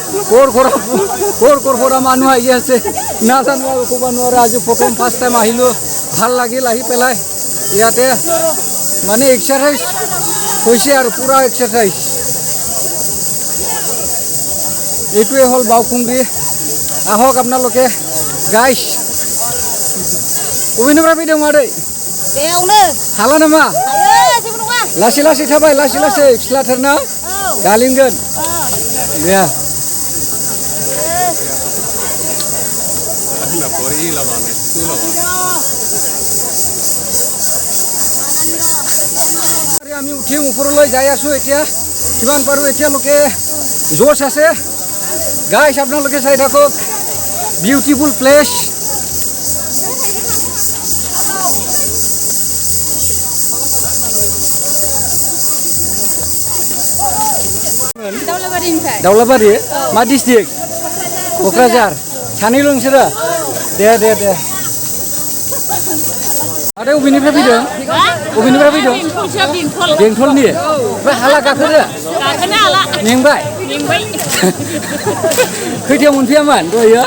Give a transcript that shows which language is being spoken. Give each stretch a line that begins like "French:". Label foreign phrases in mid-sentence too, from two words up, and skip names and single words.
Assamese: কৰ মানুহ আহি আছে নাজানো আৰু ক'ব নোৱাৰে আজি প্ৰথম
English: first time
Assamese: আহিলোঁ ভাল লাগিল আহি পেলাই ইয়াতে মানে এক্সাৰসাইজ হৈছে আৰু পুৰা এক্সাৰসাইজ এইটোৱে হ'ল বাউকুংগ্ৰী আহক আপোনালোকে গাইছ
Bodo: बबेनिफ्राय फैदों मादै बेयावनो हाला नामा हायो जेबो नङा लासै लासै थाबाय लासै लासै फिस्लाथारना गालिनगोन दे
Assamese: আমি উঠিম ওপৰলৈ যাই আছো এতিয়া কিমান পাৰো এতিয়ালৈকে জোচ আছে গাইছ আপোনালোকে চাই থাকক
English: beautiful place
Bodo: दाउलाबारि मा डिस्ट्रिक्ट क'क्राझार सानैल' नोंसोरो दे दे दे आरो बबेनिफ्राय फैदों बबेनिफ्राय फैदों बेंटलनि ओमफ्राय हाला गाखोनो मेंबाय खैथायाव मोनफैयामोन दहायो